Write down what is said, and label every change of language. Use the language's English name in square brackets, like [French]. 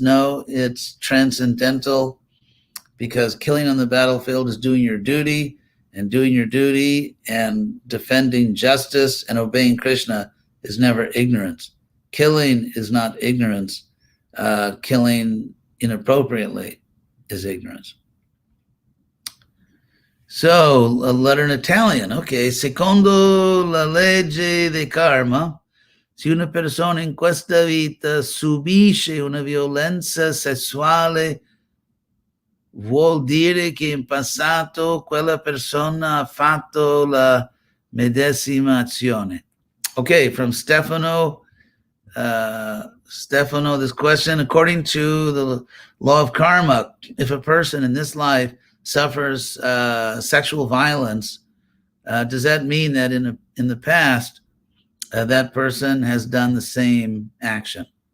[English] No, it's transcendental, because killing on the battlefield is doing your duty, and doing your duty and defending justice and obeying Krishna is never ignorance. Killing is not ignorance. Killing inappropriately is ignorance. So, a letter in Italian. [Italian] Okay, secondo la legge del karma, se una persona in questa vita subisce una violenza sessuale, vuol dire che in passato quella persona ha fatto la medesima azione. [English] Okay, from Stefano. Stefano, this question: according to the law of karma, if a person in this life suffers sexual violence, does that mean that in the past that person has done the same action?